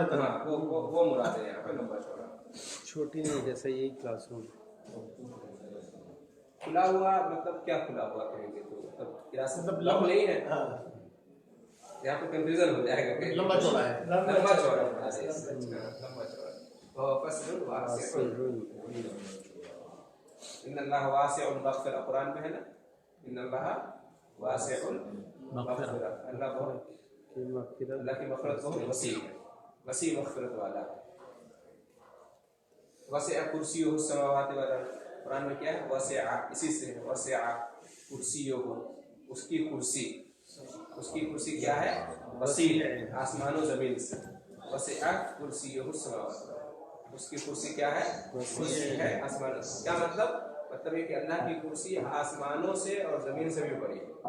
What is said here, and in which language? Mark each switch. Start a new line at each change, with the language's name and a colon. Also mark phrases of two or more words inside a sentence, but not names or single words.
Hindi: हाँ वो मुराद है यहाँ पे, लंबा चौड़ा। छोटी नहीं, जैसे यही क्लासरूम। खुला हुआ मतलब क्या खुला हुआ कहेंगे तो क्लास मतलब लंबा नहीं है, यहाँ पे कंफ्यूजन हो जाएगा। लंबा चौड़ा है, लंबा चौड़ा, लंबा चौड़ा।
Arabic: فضل واسع، إن الله واسع المغفرة,
Hindi: कुरान में है ना,
Arabic: إن الله واسع المغفرة,
Hindi: अल्लाह की मग़फ़िरत बहुत वसी है, वसी मग़फ़िरत वाला है।
Arabic: وسع كرسيه السماوات والأرض,
Hindi: कुरान में क्या है? वसिअ, इसी से
Arabic: وسع كرسيه,
Hindi: उसकी कुर्सी क्या है? वसी है, आसमानों जमीन से।
Arabic: وسع كرسيه السماوات,
Hindi: उसकी कुर्सी क्या है? कुर्सी है आसमान। क्या मतलब ये कि अल्लाह की कुर्सी आसमानों से और जमीन से भी बड़ी है।